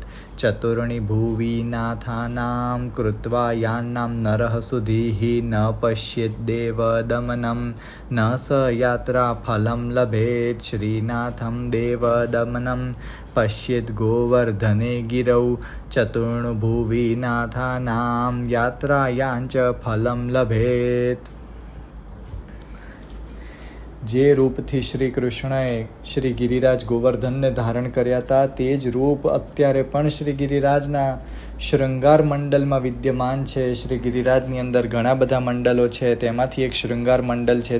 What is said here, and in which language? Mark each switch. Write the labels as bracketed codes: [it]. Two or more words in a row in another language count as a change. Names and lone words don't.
[sa] चतुर्णि भुवि नाथानां कृत्वा यान्नां नरः सुधीः न पश्येद्देवदमनं न स यात्राफलं लभेत्। श्रीनाथं देवदमनं पश्येत् गोवर्धने गिरौ चतुर्भुवि नाथानां यात्रायाञ्च फलं लभेत्। [gu] જે રૂપથી શ્રી કૃષ્ણએ શ્રી ગિરિરાજ ગોવર્ધનને ધારણ કર્યા હતા તે જ રૂપ અત્યારે પણ શ્રી ગિરિરાજના શૃંગાર મંડલમાં વિદ્યમાન છે। શ્રી ગિરિરાજની અંદર ઘણા બધા મંડલો છે, તેમાંથી એક શૃંગાર મંડલ છે।